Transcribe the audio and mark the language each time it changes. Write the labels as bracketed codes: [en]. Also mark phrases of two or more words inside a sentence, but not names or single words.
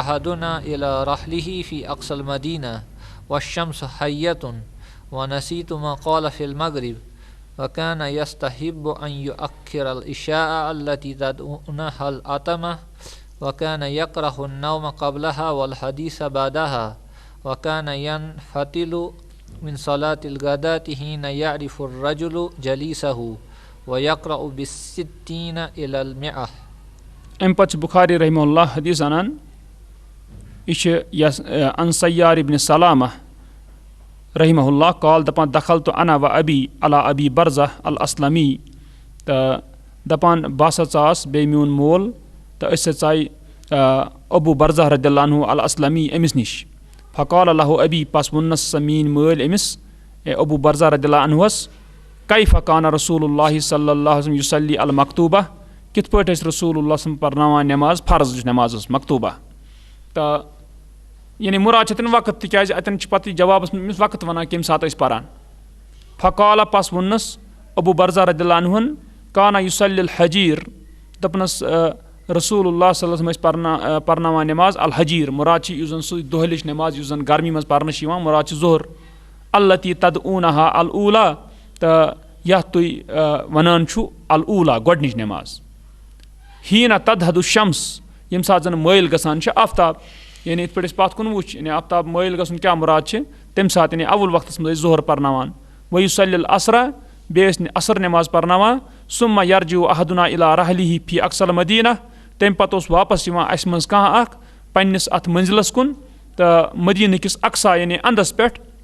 [ar] أحدنا إلى رحله في أقصى المدينة والشمس حية ونسيت ما قال في المغرب وكان يستحب أن يؤخر العشاء التي تدعونها العتمة وكان يكره النوم قبلها والحديث بعدها وكان ينفتل من صلاة الغداة حين يعرف الرجل جليسه ويقرأ بالستين إلى المئة. [ks] أم پتہ بخاری [ar] رحمہ اللہ [ks] حدیث انان [ar] عن سیار ابن سلامہ رحمہ اللہ قال [ks] دپان [ar] دخلت انا و ابی علی ابی برزہ الاسلمی [ks] دپان باسا ژاس بے میون مول تو أسۍ ژاے ابو برزہ [ar] رضی اللہ عنہ الاسلمی [ks] أمس نش [ar] فقال له ابی [ks] پس وونس سا میٲنۍ مٲلۍ أمس ابو برزہ [ar] رضی اللہ [ks] عنہس [ar] کیف کان رسول اللہ صلی اللہ علیہ وسلم یصلی المکتوبہ [ks] کِتھ پٲٹھۍ ٲسۍ [ar] رسول اللہ صلی [ks] پرناوان نٮ۪ماز فرض نٮ۪ماز ٲس مکتوبہ تہٕ یعنی مُراد چھِ اَتٮ۪ن وقت تِکیازِ اَتٮ۪ن چھِ پَتہٕ جوابَس منٛز أمِس وقت وَنان کَمہِ ساتہٕ ٲسۍ پَران فقالا پس ووٚننَس ابو برزہ رضی اللہ عنہن [ar] کانا یُصلی الحجیٖر [ks] دوٚپنَس رسول اللہ [ar] صلی اللہ علیہ وسلم [ks] ٲسۍ پرناوان نٮ۪ماز الحجیٖر مُراد چھِ یُس زَن سُہ دۄہلِچ نٮ۪ماز یُس زَن گرمی منٛز پَرنہٕ چھِ یِوان مُراد چھِ ظہر [ar] التی تدعونہا الاوٗلا [ks] تہٕ یَتھ تُہۍ وَنان چھُو الاوٗلا گۄڈنِچ نٮ۪ماز [ar] حیٖنہ تدحض الشمس [ks] ییٚمہِ ساتہٕ زَن مٲلۍ گژھان چھِ آفتاب یعنی یِتھ پٲٹھۍ أسۍ پَتھ کُن وٕچھ یعنی آفتاب مٲلۍ گژھُن کیٛاہ مُراد چھِ تَمہِ ساتہٕ یعنی اول وقتَس منٛز ٲسۍ ظہر پَرناوان [ar] وَیُصلی العصرا [ks] بیٚیہِ ٲسۍ عصر نٮ۪ماز پَرناوان [ar] ثُمّ یرجع احدنا الی رحلہ فی اقصى المدینہ [ks] تَمہِ پَتہٕ اوس واپس یِوان اَسہِ منٛز کانٛہہ اکھ پنٛنِس اَتھ مٔنزِلَس کُن تہٕ مدیٖنہٕ کِس اقصا یعنی اَندَس پٮ۪ٹھ